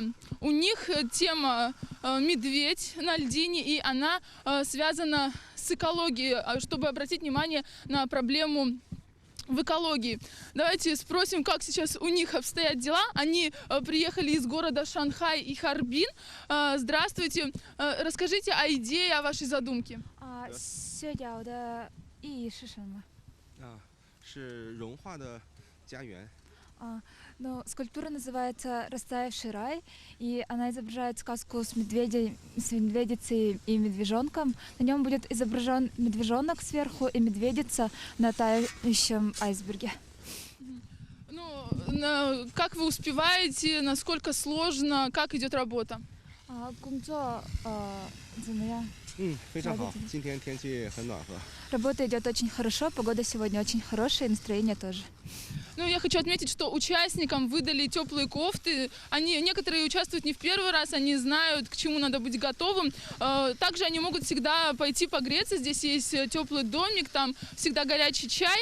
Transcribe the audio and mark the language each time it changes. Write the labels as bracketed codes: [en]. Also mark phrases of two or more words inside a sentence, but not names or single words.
[ru] У них тема медведь на льдине, и она связана с экологией, чтобы обратить внимание на проблему в экологии. Давайте спросим, как сейчас у них обстоят дела. Они приехали из города Шанхай и Харбин. Здравствуйте. Расскажите о идее, о вашей задумке. [zh] 社角的意义是什么？是融化的家园。 [ru] Ну, скульптура называется «Растаявший рай», и она изображает сказку с медведицей и медвежонком. На нем будет изображен медвежонок сверху и медведица на тающем айсберге. Ну, как вы успеваете, насколько сложно, как идет работа? [zh] 工作怎么样？非常好，今天天气很暖和。 [ru] Работа идет очень хорошо, погода сегодня очень хорошая, и настроение тоже. Ну, я хочу отметить, что участникам выдали теплые кофты. Некоторые участвуют не в первый раз, они знают, к чему надо быть готовым. Также они могут всегда пойти погреться. Здесь есть теплый домик, там всегда горячий чай.